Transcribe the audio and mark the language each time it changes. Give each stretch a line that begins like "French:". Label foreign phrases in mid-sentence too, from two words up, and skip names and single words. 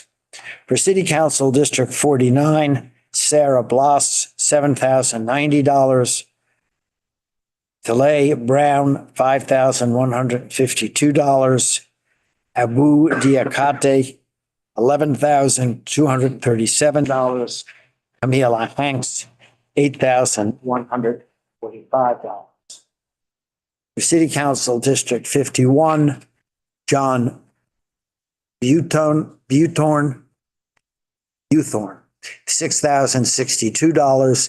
English: For City Council District 49, Sarah Bloss, $7,090. Talay Brown, $5,152. Abu Diakate, $11,237. Camila Hanks, $8,145. For City Council District 51, John Buthorn, $6,062.